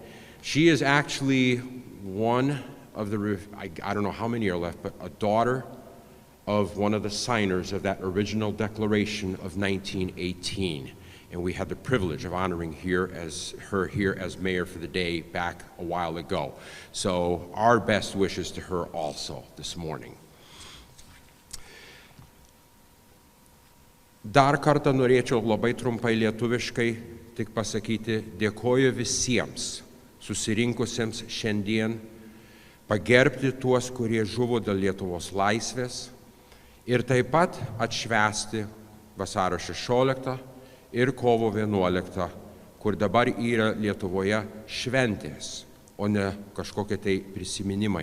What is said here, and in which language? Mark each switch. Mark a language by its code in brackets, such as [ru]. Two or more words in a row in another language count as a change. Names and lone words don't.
[en] She is actually one of the, I don't know how many are left, but a daughter of one of the signers of that original declaration of 1918. And we had the privilege of honoring her as mayor for the day back a while ago. So our best wishes to her also this morning. [lt] Dar kartą norėčiau labai trumpai lietuviškai tik pasakyti, dėkoju visiems susirinkusiems šiandien pagerbti tuos, kurie žuvo dėl Lietuvos laisvės ir taip pat atšvęsti vasario 16 ir kovo 11, kur dabar yra Lietuvoje šventės, o ne kažkokie tai prisiminimai.